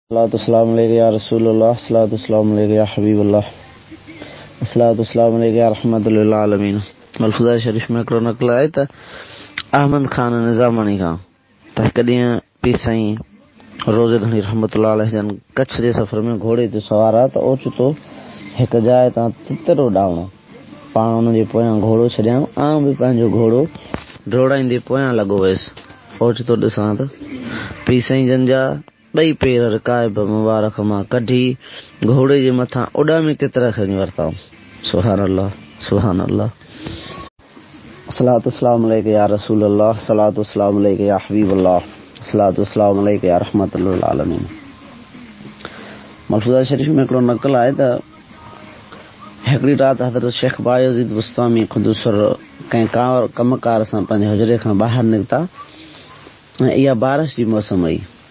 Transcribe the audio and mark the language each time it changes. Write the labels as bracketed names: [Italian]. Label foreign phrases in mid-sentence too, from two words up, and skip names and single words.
[Arabic] السلام عليك يا رسول الله السلام عليك يا حبيب الله السلام عليك يا رحمة للعالمين. [Sindhi] मलफूज़ा शरीफ में हिकिड़ो नक़ल आहे त अहमद खान निज़ामणी खां त हिकु ॾींहुं पीर साईं रोज़े धणी [Arabic] رحمة الله عليه [Sindhi] जन कच्छ जे सफ़र में घोड़े ते सवार आहे त ओचितो हिकु जाइ तां तितरो डावणो पाण हुन जे पोयां घोड़ो छॾियां आउं बि पंहिंजो घोड़ो डोड़ाईंदे पोयां लॻो वियुसि। ओचितो ॾिसां त पीर साईं जन जा ॿई पेर रिकाइब मुबारक मां कढी घोड़े जे मथां उॾामी तितर खणी वरिताऊं। [Arabic] سبحان الله سبحان الله. السلام عليك يا رسول الله السلام عليك يا حبيب الله السلام عليك يا رحمة للعالمين. [Sindhi] मलफूज़ा शरीफ में हिकिड़ो नक़ल आहे त हिकिड़ी राति हज़रत शेख बायज़ीद बुस्तामी ख़ुदुसर कंहिं कमकार सां पंहिंजे हुजरे खां ॿाहिरि निकिता ऐं इहा बारिश जी मौसम हुई।